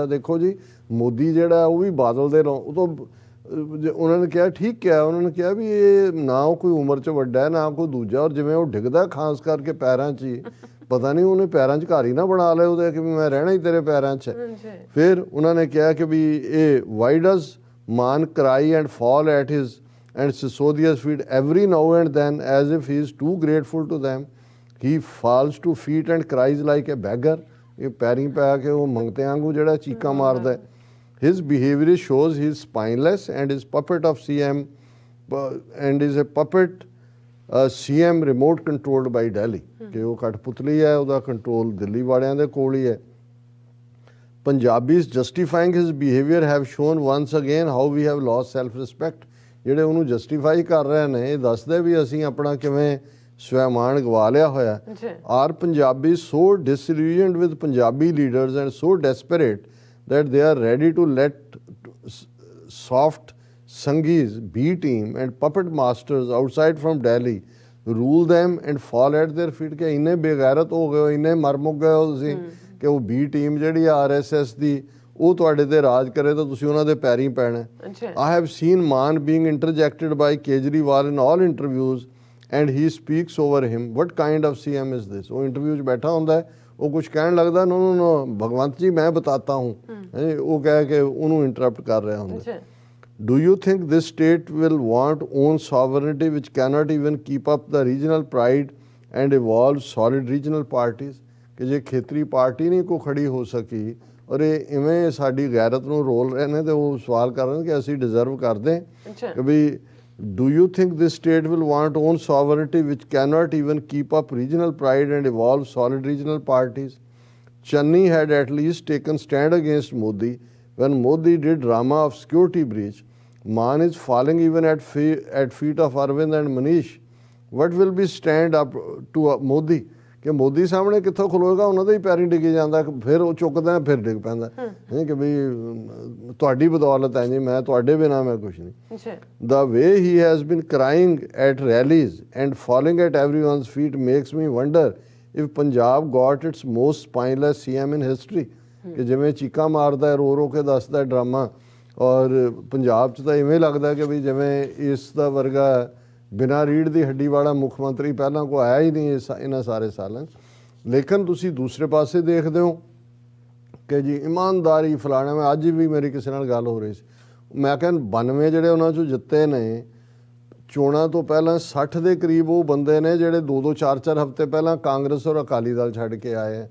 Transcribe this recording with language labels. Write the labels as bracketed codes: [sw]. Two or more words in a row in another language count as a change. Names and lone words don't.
[pa] ਦੇਖੋ ਜੀ ਮੋਦੀ ਜਿਹੜਾ ਉਹ ਵੀ ਬਾਦਲ ਦੇ ਉਹ ਤੋਂ ਉਹਨਾਂ ਨੇ ਕਿਹਾ ਠੀਕ ਕਿਹਾ, ਉਹਨਾਂ ਨੇ ਕਿਹਾ ਵੀ ਇਹ ਨਾ ਉਹ ਕੋਈ ਉਮਰ 'ਚ ਵੱਡਾ ਹੈ ਨਾ ਕੋਈ ਦੂਜਾ, ਔਰ ਜਿਵੇਂ ਉਹ ਡਿੱਗਦਾ ਖਾਸ ਕਰਕੇ ਪੈਰਾਂ 'ਚ ਹੀ ਪਤਾ ਨਹੀਂ ਉਹਨੇ ਪੈਰਾਂ 'ਚ ਘਰ ਹੀ ਨਾ ਬਣਾ ਲਿਆ ਉਹਦੇ ਕਿ ਵੀ ਮੈਂ ਰਹਿਣਾ ਹੀ ਤੇਰੇ ਪੈਰਾਂ 'ਚ। ਫਿਰ ਉਹਨਾਂ ਨੇ ਕਿਹਾ ਕਿ ਵੀ ਇਹ [en] why does Maan cry and fall at his and Sisodia's feet every now and then as if he is too grateful to them. He falls to feet and cries like a beggar. [pa] ਇਹ ਪੈਰੀਂ ਪੈ ਕੇ ਉਹ ਮੰਗਤੇ ਵਾਂਗੂ ਜਿਹੜਾ ਚੀਕਾਂ ਮਾਰਦਾ। [en] His behavior shows he is spineless and is puppet of CM and is a puppet CM remote controlled by Delhi. [hi] कि वो कठपुतली है, [pa] ਉਹਦਾ ਕੰਟਰੋਲ ਦਿੱਲੀ ਵਾਲਿਆਂ ਦੇ ਕੋਲ ਹੀ ਹੈ। [en] Punjabis justifying his behavior have shown once again how we have lost self respect. [pa] ਜਿਹੜੇ ਉਹਨੂੰ ਜਸਟੀਫਾਈ ਕਰ ਰਹੇ ਨੇ ਇਹ ਦੱਸਦੇ ਵੀ ਅਸੀਂ ਆਪਣਾ ਕਿਵੇਂ ਸਵੈਮਾਨ ਗਵਾ ਲਿਆ ਹੋਇਆ। ਜੀ [en] Are Punjabis so disillusioned with Punjabi leaders and so desperate that they are ready to let soft Sanghis, B team and puppet masters outside from Delhi rule them and fall at their feet? [pa] ਕਿ ਇੰਨੇ ਬੇਗੈਰਤ ਹੋ ਗਏ ਹੋ, ਇੰਨੇ ਮਰ ਮੁੱਕ ਗਏ ਹੋ ਤੁਸੀਂ ਕਿ ਉਹ B ਟੀਮ ਜਿਹੜੀ RSS ਦੀ ਉਹ ਤੁਹਾਡੇ ਤੇ ਰਾਜ ਕਰੇ ਤਾਂ ਤੁਸੀਂ ਉਹਨਾਂ ਦੇ ਪੈਰੀਂ ਪੈਣਾ। ਅੱਛਾ [en] I have seen Maan being interjected by Kejriwal in all interviews and he speaks over him. What kind of CM is this? [pa] ਉਹ ਇੰਟਰਵਿਊ 'ਚ ਬੈਠਾ ਹੁੰਦਾ ਹੈ, ਉਹ ਕੁਝ ਕਹਿਣ ਲੱਗਦਾ, [en] no no no [pa] ਭਗਵੰਤ ਜੀ [hi] मैं बताता हूं, [pa] ਉਹ ਕਹਿ ਕੇ ਉਹਨੂੰ ਇੰਟਰਪਟ ਕਰ ਰਿਹਾ ਹੁੰਦਾ। ਅੱਛਾ [en] Do you think this state will want own sovereignty which cannot even keep up the regional pride and evolve solid regional parties? [pa] ਕਿ ਜੇ ਖੇਤਰੀ ਪਾਰਟੀ ਨਹੀਂ ਕੋ ਖੜੀ ਹੋ ਸਕੀ ਔਰ ਇਹ ਇਵੇਂ ਸਾਡੀ ਗੈਰਤ ਨੂੰ ਰੋਲ ਰਹੇ ਨੇ ਤੇ ਉਹ ਸਵਾਲ ਕਰ ਰਹੇ ਨੇ ਕਿ ਅਸੀਂ ਡਿਜ਼ਰਵ ਕਰਦੇ ਅੱਛਾ ਕਿ ਵੀ [en] do you think this state will want own sovereignty which cannot even keep up regional pride and evolve solid regional parties? Channi had at least taken stand against Modi when Modi did drama of security breach. Maan is falling even at feet of Arvind and Manish. What will be stand up to Modi? [pa] ਕਿ ਮੋਦੀ ਸਾਹਮਣੇ ਕਿੱਥੋਂ ਖਲੋਏਗਾ, ਉਹਨਾਂ ਦੇ ਹੀ ਪੈਰੀਂ ਡਿੱਗੀ ਜਾਂਦਾ, ਫਿਰ ਉਹ ਚੁੱਕਦਾ ਫਿਰ ਡਿੱਗ ਪੈਂਦਾ ਕਿ ਵੀ ਤੁਹਾਡੀ ਬਦੌਲਤ ਹੈ ਜੀ, ਮੈਂ ਤੁਹਾਡੇ ਬਿਨਾਂ ਮੈਂ ਕੁਛ ਨਹੀਂ। ਅੱਛਾ [en] The way he has been crying at rallies and falling at everyone's feet makes me wonder if Punjab got its most spineless CM in history. [pa] ਕਿ ਜਿਵੇਂ ਚੀਕਾਂ ਮਾਰਦਾ ਰੋ ਰੋ ਕੇ ਦੱਸਦਾ ਡਰਾਮਾ, ਔਰ ਪੰਜਾਬ 'ਚ ਤਾਂ ਇਵੇਂ ਲੱਗਦਾ ਕਿ ਵੀ ਜਿਵੇਂ ਇਸ ਦਾ ਵਰਗਾ ਬਿਨਾਂ ਰੀੜ੍ਹ ਦੀ ਹੱਡੀ ਵਾਲਾ ਮੁੱਖ ਮੰਤਰੀ ਪਹਿਲਾਂ ਕੋਈ ਆਇਆ ਹੀ ਨਹੀਂ ਇਹਨਾਂ ਸਾਰੇ ਸਾਲਾਂ 'ਚ। ਲੇਕਿਨ ਤੁਸੀਂ ਦੂਸਰੇ ਪਾਸੇ ਦੇਖਦੇ ਹੋ ਕਿ ਜੀ ਇਮਾਨਦਾਰੀ ਫਲਾਣਾ, ਮੈਂ ਅੱਜ ਵੀ ਮੇਰੀ ਕਿਸੇ ਨਾਲ ਗੱਲ ਹੋ ਰਹੀ ਸੀ, ਮੈਂ ਕਹਿੰਦਾ 92 ਜਿਹੜੇ ਉਹਨਾਂ 'ਚੋਂ ਜਿੱਤੇ ਨੇ ਚੋਣਾਂ ਤੋਂ ਪਹਿਲਾਂ 60 ਦੇ ਕਰੀਬ ਉਹ ਬੰਦੇ ਨੇ ਜਿਹੜੇ 2-2 4-4 ਹਫ਼ਤੇ ਪਹਿਲਾਂ ਕਾਂਗਰਸ ਔਰ ਅਕਾਲੀ ਦਲ ਛੱਡ ਕੇ ਆਏ ਹੈ।